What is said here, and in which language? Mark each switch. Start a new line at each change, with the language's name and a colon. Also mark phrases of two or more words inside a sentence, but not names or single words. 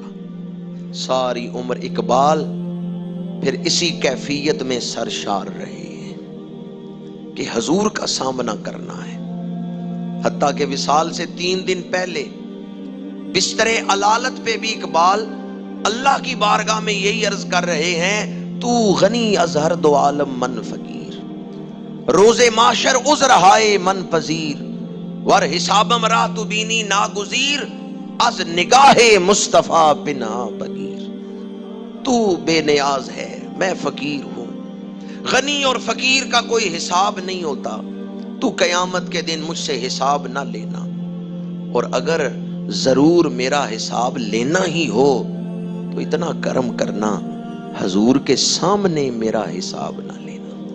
Urdu: ساری عمر اقبال پھر اسی کیفیت میں سرشار رہے ہیں کہ حضور کا سامنا کرنا ہے۔ حتیٰ کہ وصال سے 3 دن پہلے بستر علالت پہ بھی اقبال اللہ کی بارگاہ میں یہی عرض کر رہے ہیں
Persian: تو غنی از ہر دو عالم من فقیر، روز معاشر عذر ہائے من پذیر، ور حسابم را تو بینی ناگزیر، از نگاہ مصطفیٰ پنہا بگیر۔
Urdu: تو بے نیاز ہے، میں فقیر ہوں، غنی اور فقیر کا کوئی حساب نہیں ہوتا، تو قیامت کے دن مجھ سے حساب نہ لینا، اور اگر ضرور میرا حساب لینا ہی ہو تو اتنا کرم کرنا حضور کے سامنے میرا حساب نہ لینا،